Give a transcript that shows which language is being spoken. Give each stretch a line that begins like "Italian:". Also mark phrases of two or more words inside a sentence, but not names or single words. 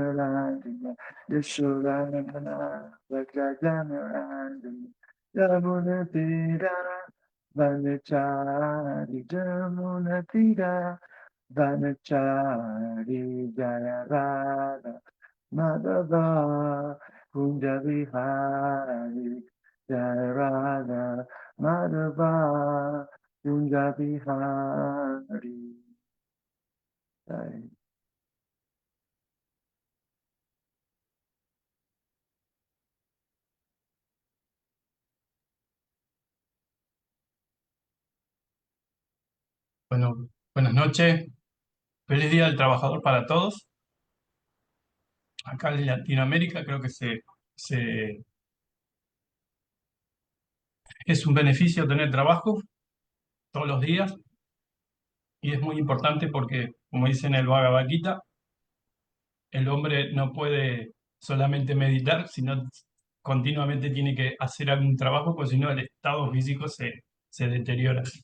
Sanskrit: Randina Yashodanandana Rajajana Randina Yamuna Tira Vanachari Jamuna Tira Vanachari Jaya Radha Madhava Kunja Vihari Jaya Radha Madhava Kunja Vihari. Jai.
Spanish: Bueno, buenas noches. Feliz Día del Trabajador para todos. Acá en Latinoamérica creo que se- es un beneficio tener trabajo todos los días y es muy importante porque, como dice en el Bhagavad Gita, el hombre no puede solamente meditar, sino continuamente tiene que hacer algún trabajo, porque si no el estado físico se deteriora.